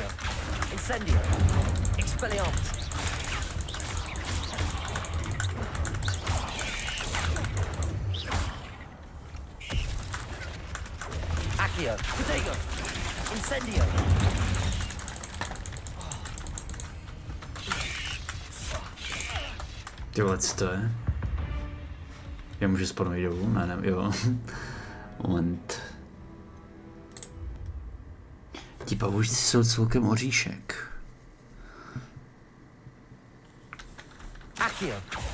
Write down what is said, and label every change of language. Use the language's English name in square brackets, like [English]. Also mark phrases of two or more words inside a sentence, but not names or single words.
[Czech] Incendio. Expelliarmus. Accio. Protego. Incendio. Ty vole, co to je? Já můžu spadnout dolů? Ne, jo. Moment. pavoučci jsou celkem oříšek. Akio.